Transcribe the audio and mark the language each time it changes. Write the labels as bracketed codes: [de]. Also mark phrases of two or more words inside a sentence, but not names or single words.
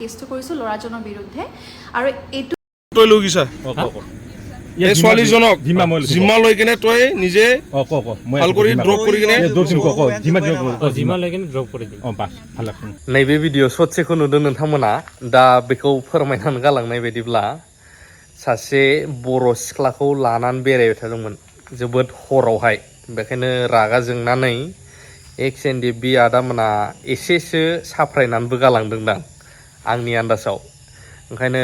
[as] কেছটো কৰিছোঁ ল'ৰাজনৰ বিৰুদ্ধে আৰু এইটো তই লৈ গৈছা এই ছোৱালীজনক জিম্মা লৈ কিনে তই নিজে ভাল কৰি ড্ৰপ কৰি কিনে [brx] नैबे भिडिअ ससेखौ नुदों नोंथांमोना दा बेखौ फोरमायनानै गालांनाय बायदिब्ला सासे बर' सिख्लाखौ लानानै बेरायबाय थादोंमोन जोबोद हरावहाय बेखायनो रागा जोंनानै एक्स NDFB आदामोना एसेसो साफ्रायनानैबो गालांदोंदां आंनि आन्दाजाव ओंखायनो